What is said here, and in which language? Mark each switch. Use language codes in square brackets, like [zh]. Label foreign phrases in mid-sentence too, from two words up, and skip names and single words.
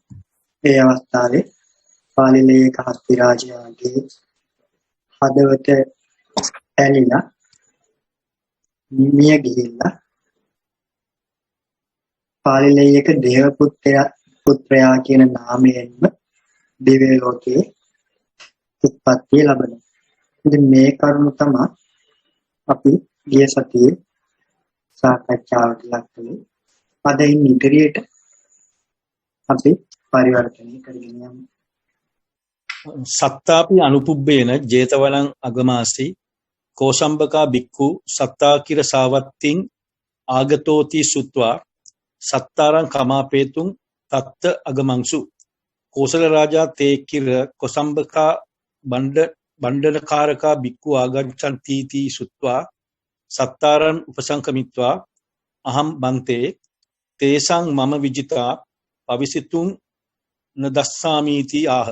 [si] ඒ අවස්ථාවේ පාලිලේයක හස්ති රාජයාගේ හදවත ඇලිලා මිය ගිහිල්ලා පාලිලේයක දේව පුත්‍රයා කියන නාමයෙන්ම දිව්‍ය ලෝකයේ උත්පත්ති ලැබෙනවා. ඉතින් මේ කරුණ තමයි අපි ගිය සතියේ සාකච්ඡාවට ලක් කළේ. අද ඉදිරියට අපි පරිවර්තනය කරගෙන යමු. [pi] සත්තාපි අනුපුබ්බේන ජේතවනං අගමාසි කෝසම්බකා බික්ඛු සත්තාකිර සාවත්තින් ආගතෝති සුත්වා සත්තාරං කමාපේතුං තත්ත අගමංසු කෝසල රාජා තේකිර කොසම්බකා බණ්ඩනකාරකා බික්ඛු ආගච්ඡන්ති තී සුත්වා සත්තාරං උපසංකමිත්වා අහම් බන්තේ තේසං මම විජිතා පවිසිතුං නදස්සාමීති ආහ.